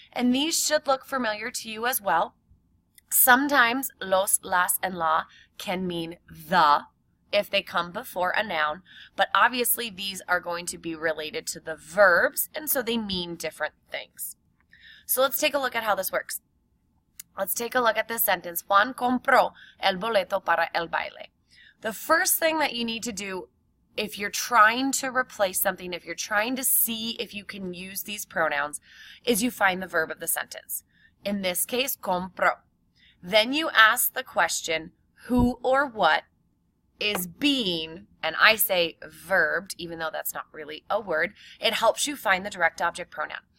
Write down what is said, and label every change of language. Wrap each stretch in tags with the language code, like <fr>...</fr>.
<en>And these should look familiar to you as well. Sometimes los, las, and la can mean the if they come before a noun, but obviously these are going to be related to the verbs, and so they mean different things. So let's take a look at how this works. Let's take a look at this sentence.</en> <es>Juan compró el boleto para el baile.</es> <en>The first thing that you need to do if you're trying to replace something, if you're trying to see if you can use these pronouns, is you find the verb of the sentence. In this case, compró. Then you ask the question, who or what is being, and I say verbed, even though that's not really a word, it helps you find the direct object pronoun.</en>